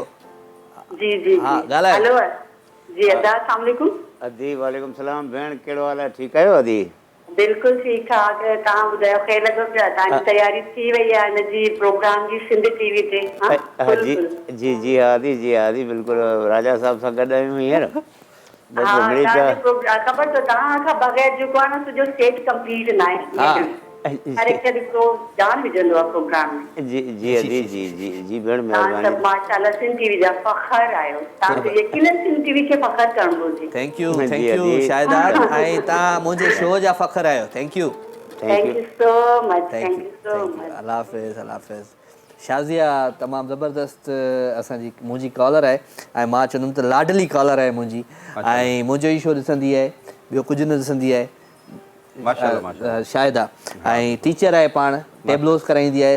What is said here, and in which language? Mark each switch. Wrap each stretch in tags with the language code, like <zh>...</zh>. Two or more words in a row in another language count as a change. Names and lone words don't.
<sd>जी जी हेलो जी अदा</sd> <ar>السلام عليكم.</ar> <sd>अदी</sd> <ar>وعليكم سلام.</ar> <sd>भेण कहिड़ो हाल आहे? ठीकु आहियो अदी? बिल्कुलु ठीकु ठाक। तव्हां ॿुधायो ख़ैर लॻो पिया? तव्हांजी तयारी थी वई आहे हिनजी प्रोग्राम जी सिंध टीवी ते? जी जी जी हा दी, जी हा दी, बिल्कुलु राजा साहब सां गॾु आहियूं हींअर। ख़बर अथव तव्हां खां बग़ैर जेको आहे न सॼो सेट कंप्लीट न आहे। हर हिकु ॾिसो जान विझंदो आहे प्रोग्राम में। जी जी अदी जी जी जी भेण महिरबानी। माशाअल्लाह सिंध टीवी जा फ़ख्रु आहियो, तव्हांखे यकीनन सिंध टीवी खे फ़ख्रु करणु घुरिजे।</sd> <en>thank you</en> <sd>शाहिदाद, ऐं तव्हां मुंहिंजे शो जा फ़ख्रु आहियो।</sd> <en>thank you so much, thank you so much.</en> <sd>अल्लाह हाफ़िज़, अल्लाह हाफ़िज़। शाज़िया तमामु ज़बरदस्त असांजी मुंहिंजी कॉलर आहे, ऐं मां चवंदुमि त लाडली कॉलर आहे मुंहिंजी, ऐं मुंहिंजो ई शो ॾिसंदी आहे, ॿियो कुझु न ॾिसंदी आहे। शाहिदा ऐं टीचर आहे, पाण टेबलोस कराईंदी आहे।</sd>